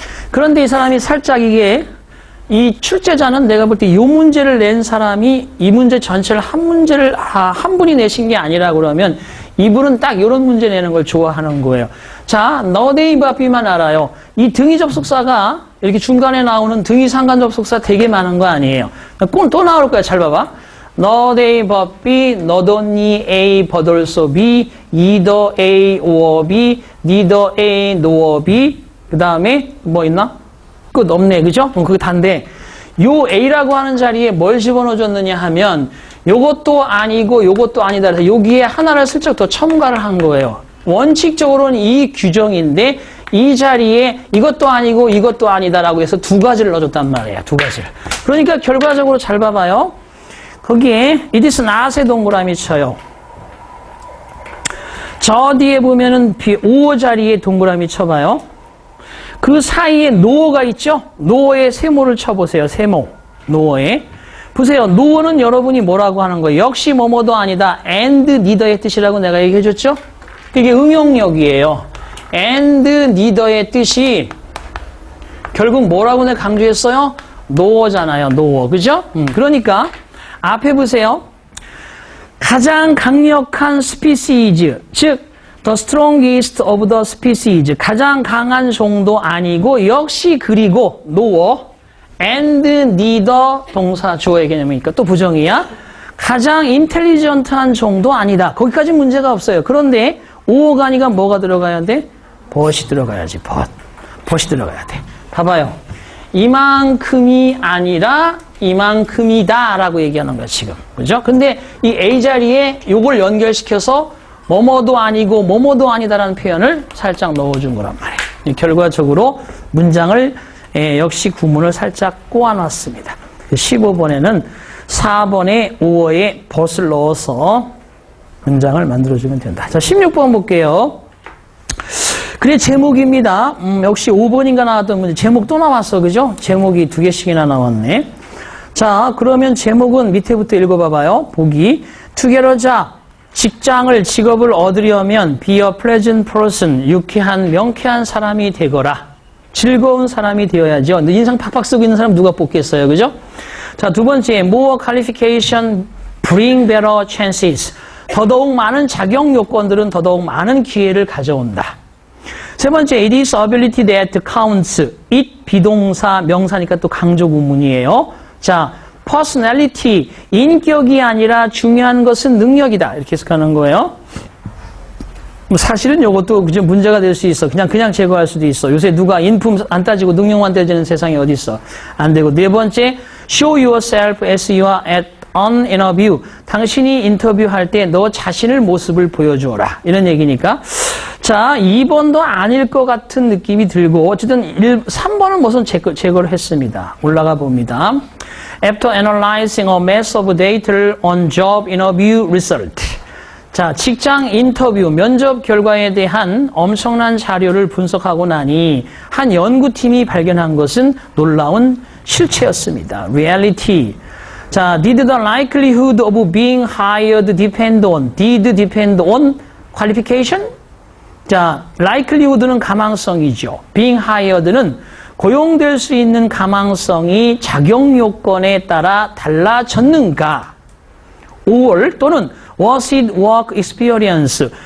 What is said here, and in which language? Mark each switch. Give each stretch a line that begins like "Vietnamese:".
Korean: 그런데 이 사람이 살짝 이게 이 출제자는 내가 볼 때 이 문제를 낸 사람이 이 문제 전체를 한 분이 내신 게 아니라 그러면 이분은 딱 이런 문제 내는 걸 좋아하는 거예요. 자, nowadays 법비만 알아요. 이 등위 접속사가 이렇게 중간에 나오는 등위 상관 접속사 되게 많은 거 아니에요. 꼭 또 나올 거야. 잘 봐봐.
English: nowadays 법비, not only A but also B, either A or B, neither A nor B.
Korean: 그 다음에 뭐 있나? 끝 없네. 그죠? 그럼 그게 단데 요 A라고 하는 자리에 뭘 집어넣어 줬느냐 하면 요것도 아니고 요것도 아니다. 그래서 여기에 하나를 슬쩍 더 첨가를 한 거예요. 원칙적으로는 이 규정인데 이 자리에 이것도 아니고 이것도 아니다라고 해서 두 가지를 넣어줬단 말이에요. 두 가지를. 그러니까 결과적으로 잘 봐봐요. 거기에
English: it is not
Korean: 의 동그라미 쳐요. 저 뒤에 보면은 O 자리에 동그라미 쳐봐요. 그 사이에 no가 있죠? no에 세모를 쳐보세요. 세모. no에. 보세요. no는 여러분이 뭐라고 하는 거예요? 역시 뭐뭐도 아니다.
English: and neither
Korean: 의 뜻이라고 내가 얘기해줬죠? 이게 응용력이에요.
English: and neither
Korean: 의 뜻이 결국 뭐라고 내가 강조했어요? no잖아요. no. 그죠? 그러니까 앞에 보세요. 가장 강력한 species, 즉
English: The strongest of the species.
Korean: 가장 강한 종도 아니고 역시 그리고
English: nor and neither
Korean: 동사 주어의 개념이니까 또 부정이야. 가장 인텔리전트한 종도 아니다. 거기까지 문제가 없어요. 그런데 or가 아니가 뭐가 들어가야 돼? but이 들어가야지. but이 들어가야 돼. 봐봐요. 이만큼이 아니라 이만큼이다 라고 얘기하는 거야 지금. 그죠? 근데 이 A 자리에 요걸 연결시켜서 뭐뭐도 아니고 뭐뭐도 아니다라는 표현을 살짝 넣어준 거란 말이에요. 결과적으로 문장을 역시 구문을 살짝 꼬아놨습니다. 15번에는 4번에 5어에 벗을 넣어서 문장을 만들어주면 된다. 자, 16번 볼게요. 그래, 제목입니다. 역시 5번인가 나왔던 문제. 제목 또 나왔어. 그죠? 제목이 2개씩이나 나왔네. 자, 그러면 제목은 밑에부터 읽어봐봐요. 보기. 투게러자. 직업을 얻으려면
English: be a pleasant person.
Korean: 유쾌한, 명쾌한 사람이 되거라. 즐거운 사람이 되어야죠. 인상 팍팍 쓰고 있는 사람 누가 뽑겠어요. 그죠? 자, 두 번째.
English: more qualification bring better chances.
Korean: 더더욱 많은 자격 요건들은 더더욱 많은 기회를 가져온다. 세 번째,
English: it is ability that counts.
Korean: it 비동사, 명사니까 또 강조 구문이에요. 자, personality, 인격이 아니라 중요한 것은 능력이다. 이렇게 해석하는 거예요. 사실은 이것도 그저 문제가 될 수 있어. 그냥 제거할 수도 있어. 요새 누가 인품 안 따지고 능력만 따지는 세상이 어디 있어. 안 되고. 네 번째,
English: show yourself as you are at an interview.
Korean: 당신이 인터뷰할 때 너 자신을 모습을 보여주어라. 이런 얘기니까. 자, 2번도 아닐 것 같은 느낌이 들고 어쨌든 3번은 무슨 제거를 했습니다. 올라가 봅니다.
English: After analyzing a mass of data on job interview result.
Korean: 자, 직장 인터뷰, 면접 결과에 대한 엄청난 자료를 분석하고 나니 한 연구팀이 발견한 것은 놀라운 실체였습니다.
English: Reality. 자, did the likelihood of being hired depend on? Did depend on qualification?
Korean: 자, likelihood는 가망성이죠. being hired는 고용될 수 있는 가망성이 자격 요건에 따라 달라졌는가?
English: or
Korean: 또는
English: was it work experience?